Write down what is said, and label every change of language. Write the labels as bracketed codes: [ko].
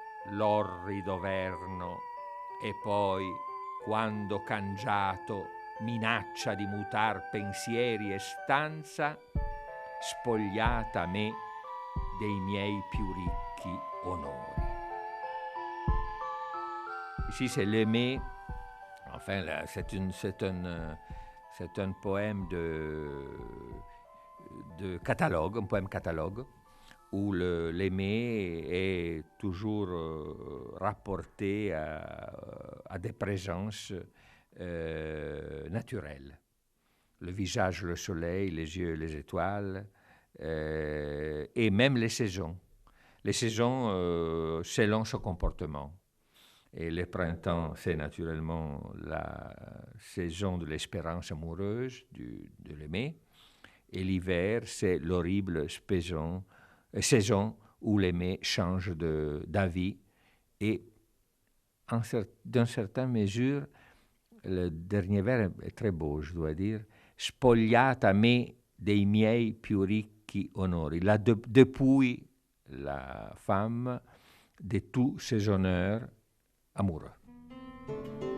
[it] L'orrido verno, e poi, quando cangiato, minaccia di mutar pensieri e stanza, spogliata a me dei miei più ricchi onori. [fr] Ici, c'est l'aimer. Enfin, là, c'est un poème de catalogue, un poème catalogue, où l'aimer est toujours rapporté à des présences naturelles. Le visage, le soleil, les yeux, les étoiles, et même les saisons. Les saisons selon son comportement. Et le printemps, c'est naturellement la saison de l'espérance amoureuse, de l'aimer. Et l'hiver, c'est l'horrible saison où l'aimé change d'avis. Et d'une certaine mesure, le dernier vers est très beau, je dois dire. [it] Spogliata me dei miei più ricchi onori. [fr] Depuis la femme de tous ses honneurs amoureux.